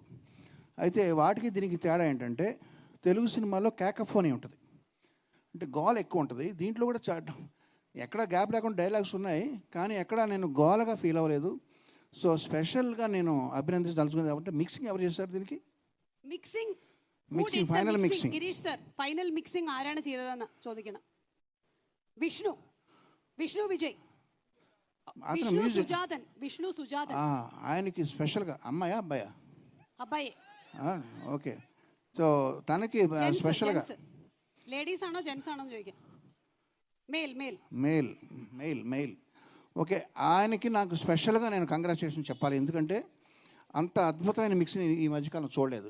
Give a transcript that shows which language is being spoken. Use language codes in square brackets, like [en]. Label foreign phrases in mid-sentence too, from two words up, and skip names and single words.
[te] అయితే వాటికి దీనికి తేడా ఏంటంటే తెలుగు సినిమాలో క్యాకఫోనీ ఉంటుంది, అంటే గోల్ ఎక్కువ ఉంటుంది. దీంట్లో కూడా ఎక్కడ గ్యాప్ లేకుండా డైలాగ్స్ ఉన్నాయి, కానీ ఎక్కడ నేను గోలగా ఫీల్ అవ్వలేదు. సో స్పెషల్గా నేను అభినందించదలుచుకున్నది కాబట్టి మిక్సింగ్ ఎవరు చేశారు దీనికి? [ml] മിക്സിംഗ് ഫൈനൽ മിക്സിംഗ് ഗിരീഷ് സർ, ഫൈനൽ മിക്സിംഗ് ആരാണ് ചെയ്തതെന്ന് ചോദിക്കണം. വിഷ്ണു വിജയ്, വിഷ്ണു സുജാതൻ. [te] ఆయనకి స్పెషల్గా అమ్మాయా అబ్బాయా? అబ్బాయి. ఓకే. సో తనకి స్పెషల్గా [ml] లేడీస్ ఆണോ జెంట్స్ ఆണോ ചോദിക്കാം. [en] male male male male male okay. [te] ఆయనకి నాకు స్పెషల్గా నేను కంగ్రాచులేషన్ చెప్పాలి, ఎందుకంటే అంత అద్భుతమైన మిక్స్ని ఈ మధ్యకాలం చూడలేదు.